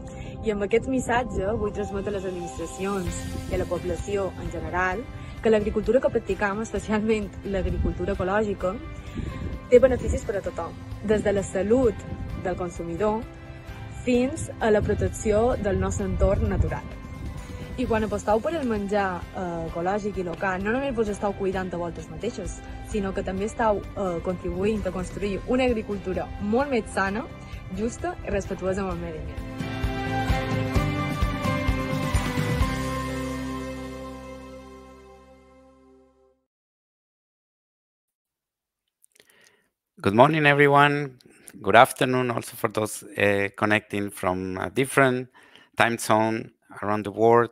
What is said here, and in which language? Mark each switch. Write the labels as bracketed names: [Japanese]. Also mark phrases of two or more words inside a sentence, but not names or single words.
[Catalan] I amb aquest missatge vull transmetre a les administracions i a la població en general que l'agricultura que practicam, especialment l'agricultura ecològica, té beneficis per a tothom, des de la salut del consumidor fins a la protecció del nostre entorn natural. I quan aposteu per el menjar ecològic i local, no només vos esteu cuidant a vosaltres mateixos, sinó que també esteu contribuint a construir una agricultura molt més sana, justa i respectuosa amb el medi ambient. [English] Good morning, everyone. Good afternoon also for those connecting from a different time zone around the world.